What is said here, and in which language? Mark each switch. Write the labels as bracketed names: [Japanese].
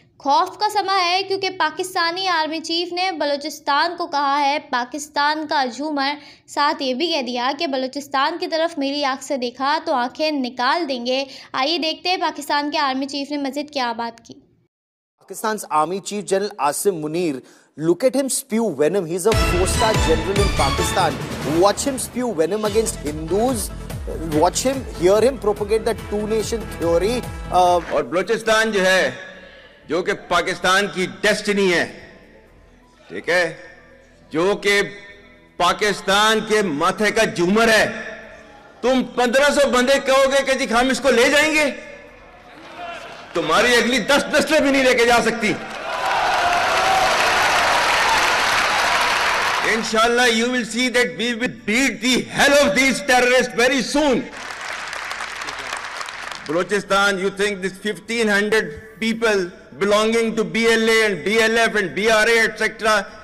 [Hindi] खौफ का समय है क्योंकि पाकिस्तानी आर्मी चीफ ने बलूचिस्तान को कहा है पाकिस्तान का झूमर, साथ ये भी कह दिया कि बलूचिस्तान की तरफ मेरी आँख से देखा तो आंखें निकाल देंगे। आइए देखते हैं पाकिस्तान के आर्मी चीफ ने मज़ीद क्या बात की। [English] Pakistan's Army Chief General Asim Munir, look at him spew venom. He's a 4-star general in Pakistan. Watch him spew venom against Hindus. Watch him, hear him propagate the two-nation theory. [Hindi] और बलूचिस्तान जो है, जो कि पाकिस्तान की destiny है, ठीक है, जो कि पाकिस्तान के माथे का झूमर है, तुम 1500 बंदे कहोगे कि जी हम इसको ले जाएंगे, तुम्हारी अगली 10 नस्लें भी नहीं लेके जा सकती। [English] Inshallah, you will see that we will beat the hell of these terrorists very soon. Balochistan, you think this 1500 people belonging to BLA and BLF and BRA etc.